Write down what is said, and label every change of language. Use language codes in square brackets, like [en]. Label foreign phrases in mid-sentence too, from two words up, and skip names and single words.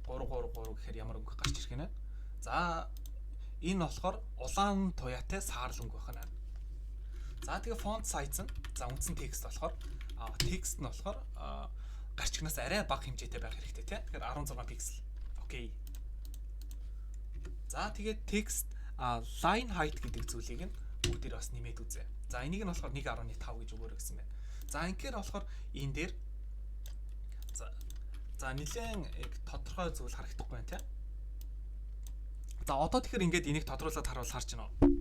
[mn] 333 гэхээр ямар өнгө гарч ирэх нь. За энэ болохоор улаан туяатай саарл өнгө байна. За тэгээ [en] font size [mn] нь за үндсэн текст болохоор текст нь болохоор гарчигнаас арай бага хэмжээтэй байх хэрэгтэй тийм. Тэгэхээр 16 пиксел. Окей. За тэгээд [en] text line height [mn] гэдэг зүйлийг нь бүгдээр бас нэмээд үзье. За энийг нь болохоор 1.5 гэж өгөөрэй гэсэн байна. За инхээр болохоор энэ дээр за нэлээд тодорхой зүйл харагдахгүй байна тийм. За одоо тэгэхээр ингээд энийг тодруулаад харуул харж байна уу?